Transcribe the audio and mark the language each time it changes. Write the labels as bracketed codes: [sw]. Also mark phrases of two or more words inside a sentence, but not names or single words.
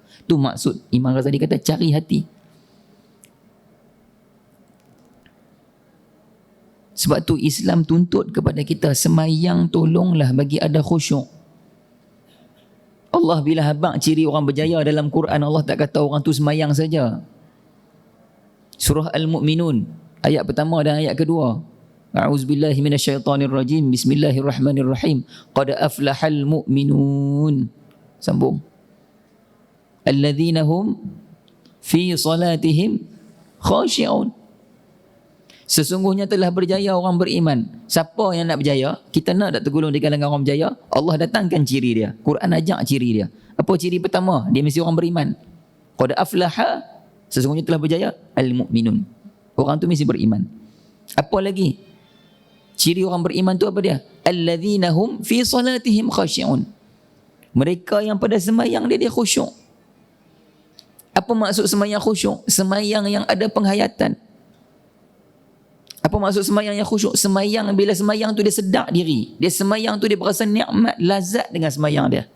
[ms] Tu maksud Imam Ghazali kata cari hati. Sebab tu Islam tuntut kepada kita semayang, tolonglah bagi ada khusyuk. Allah bila habaq ciri orang berjaya dalam Quran, Allah tak kata orang tu semayang saja. Surah Al-Mu'minun ayat pertama dan ayat kedua. [ar] أعوذ بالله من الشيطان الرجيم. بسم الله الرحمن الرحيم. قد أفلح المؤمنون. Sambung. الذين هم في صلاتهم خاشعون. [ms] Sesungguhnya telah berjaya orang beriman. Siapa yang nak berjaya? Kita nak tak tergolong di kalangan orang berjaya? Allah datangkan ciri dia. Quran ajak ciri dia. Apa ciri pertama? Dia mesti orang beriman. [ar] قد أفلح, [ms] sesungguhnya telah berjaya al-mu'minun. Orang tu mesti beriman. Apa lagi? Ciri orang beriman tu apa dia? [ar] الذين هم في صلاتهم خاشعون. [ms] Mereka yang pada semayang dia khusyuk. Apa maksud semayang khusyuk? Semayang yang ada penghayatan. Apa maksud semayang yang khusyuk? Semayang, bila semayang tu dia sedar diri. Dia semayang tu dia berasa nikmat, lazat dengan semayang dia.